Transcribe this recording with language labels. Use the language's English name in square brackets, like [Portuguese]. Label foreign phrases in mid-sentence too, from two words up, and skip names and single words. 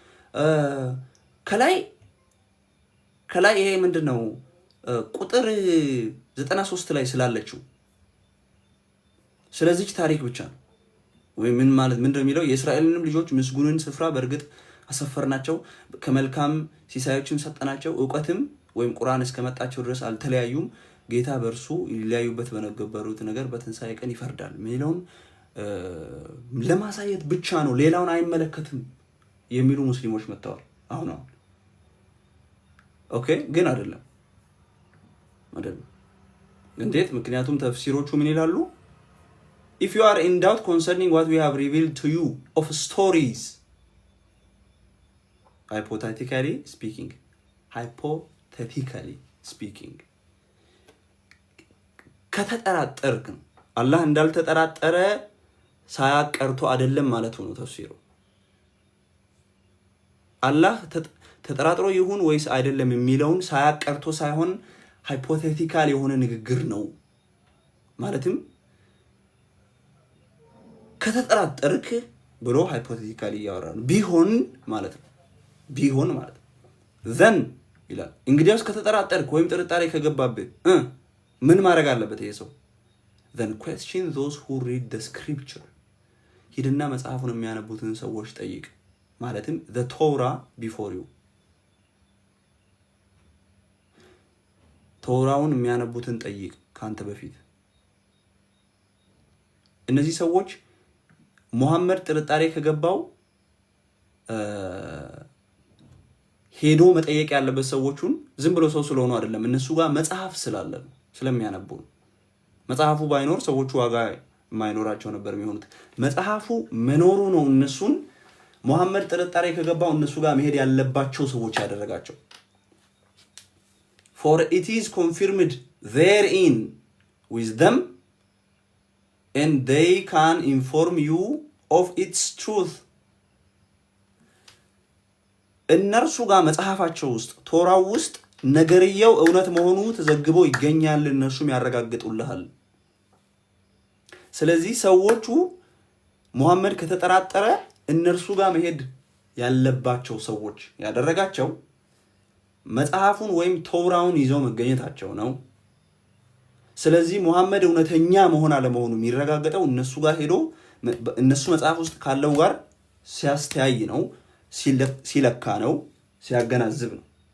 [Amharic] ይሄ የሚያወራው ከላይ ከላይ ይሄ ምንድነው ቁጥር 93 ላይ ስላለችው ስለዚህ ታሪክ ብቻ ነው ወይ ምን ማለት ምንድነው የሚለው የእስራኤልንም ልጆች ምስጉንን ስፍራ በእርግጥ አሰፈርናቸው ከመልካም ሲሳዮችን ሰጠናቸው ዕውቀትም ወይም ቁርአን እስከመጣቸው ድረስ አልተለያዩም ጌታ በእርሱ ሊያዩበት በነበሩት ነገር በትንሳኤ ቀን ይፈርዳል የሚለውን ለማሳየት ብቻ ነው ሌላውን አይመለከትም የሚሉ ሙስሊሞች መጥተዋል አሁን ኦኬ ግን አይደለም እንዴት ምክንያቱም ተፍሲሮቹ ምን ይላሉ [English] if you are in doubt concerning what we have revealed to you of stories hypothetically speaking [Amharic] ከተጠራጠርክ አላህ እንዳልተጠራጠረ ሳያቀርቶ አይደለም ማለት ነው ተፍሲሩ አላህ ተጠራጥሮ ይሁን ወይስ አይደለም የሚለውን ሳያቀርቶ ሳይሆን ሃይፖቴቲካል የሆነ ንግግር ነው ማለትም ከተጠራጠርክ ብሎ ሃይፖቴቲካሊ ያወራል ቢሆን ማለት ነው then ይላል እንግዲያውስ ከተጠራጠርክ ወይም ጥርጣሬ ከገባብህ ምን ማድረግ አለበት ይሄ ሰው [English] then question those who read the scripture [Amharic] ሂድና መጽሐፉን የሚያነቡትን ሰዎች ጠይቅ ማለትም [English] the Torah before you [Amharic] ቶራውን የሚያነቡትን ጠይቅ ካንተ በፊት እነዚህ ሰዎች ሙሐመድ ጥርጣሬ ከገባው ሄዶ መጠየቅ ያለበት ሰዎቹን ዝም ብሎ ሰው ስለሆኑ አይደለም እነሱ ጋር መጽሐፍ ስላለ ስለሚያነቡ መጽሐፉ ባይኖር ሰዎቹ ዋጋ ማይኖራቸው ነበር የሚሆኑት መጽሐፉ መኖሩ ነው እነሱን ሙሐመድ ጥርጣሬ ከገባው እነሱ ጋር መሄድ ያለባቸው ሰዎች ያደረጋቸው [English] for it is confirmed therein with them and they can inform you of its truth [Amharic] እነርሱ ጋር መጽሐፋቸው ውስጥ ቶራው ውስጥ ነገርየው እውነት መሆኑ ተዘግቦ ይገኛል እነሱም ያረጋግጡልሃል ስለዚህ ሰዎቹ ሙሐመድ ከተጠራጠረ እነርሱ ጋር መሄድ ያለባቸው ሰዎች ያደረጋቸው መጽሐፉን ወይም ቶራውን ይዘው መገኘታቸው ነው ስለዚህ ሙሐመድ እውነተኛ መሆን አለመሆኑ የሚረጋገጠው እነሱ ጋር ሄዶ እነሱ መጽሐፍ ውስጥ ካለው ጋር ሲያስተያይ ነው ሲለካ ነው ሲያገናዝብ ነው